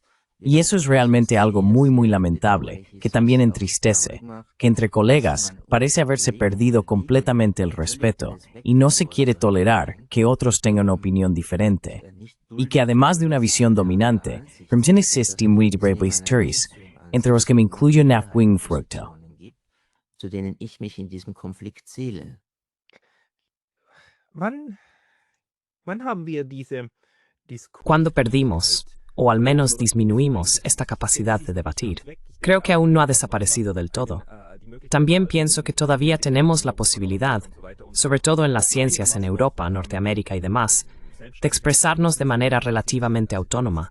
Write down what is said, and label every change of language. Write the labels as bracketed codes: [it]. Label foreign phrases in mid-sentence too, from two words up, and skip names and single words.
[es] Y eso es realmente algo muy lamentable, que también entristece, que entre colegas parece haberse perdido completamente el respeto y no se quiere tolerar que otros tengan una opinión diferente. Y que además de una visión dominante, entre los que me incluyo Nachwingfructo. [de] Zu denen ich mich in diesem Konflikt zähle. Wann haben wir diese [es] Cuando perdimos, o al menos disminuimos, esta capacidad de debatir, creo que aún no ha desaparecido del todo. También pienso que todavía tenemos la posibilidad, sobre todo en las ciencias en Europa, Norteamérica y demás, de expresarnos de manera relativamente autónoma.